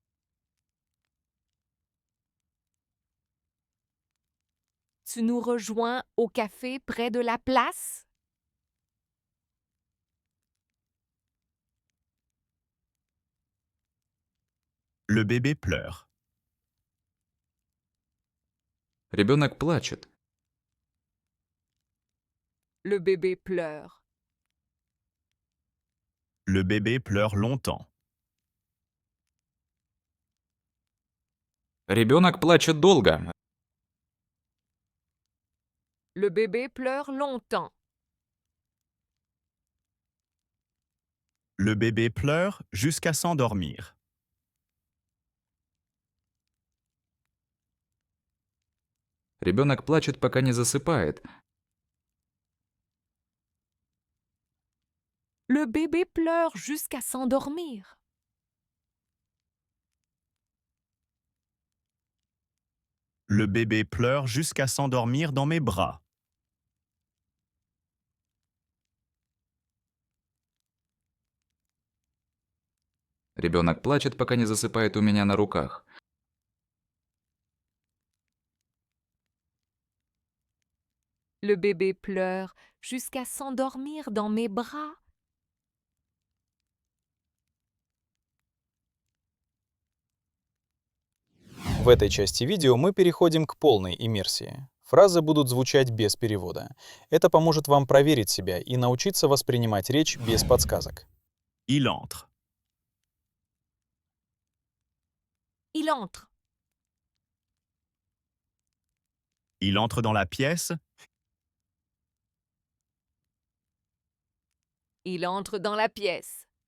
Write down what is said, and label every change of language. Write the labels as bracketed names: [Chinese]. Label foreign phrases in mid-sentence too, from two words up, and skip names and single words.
[French] Tu nous rejoins au café près de la place? Le bébé pleure. [Russian] Ребенок плачет. [French] Le bébé pleure. Le bébé pleure longtemps. [Russian] Ребенок плачет долго. [French] Le bébé pleure longtemps. Le bébé pleure jusqu'à s'endormir. [Russian] Ребенок плачет, пока не засыпает. [French] Le bébé pleure jusqu'à s'endormir. Le bébé pleure jusqu'à s'endormir dans mes bras. [Russian] Ребенок плачет, пока не засыпает у меня на руках. [French] Le bébé pleure jusqu'à s'endormir dans mes bras. [Russian] В этой части видео мы переходим к полной иммерсии. Фразы будут звучать без перевода. Это поможет вам проверить себя и научиться воспринимать речь без подсказок. [French] Il entre. Il entre. Il entre dans la pièce. Il entre dans la pièce.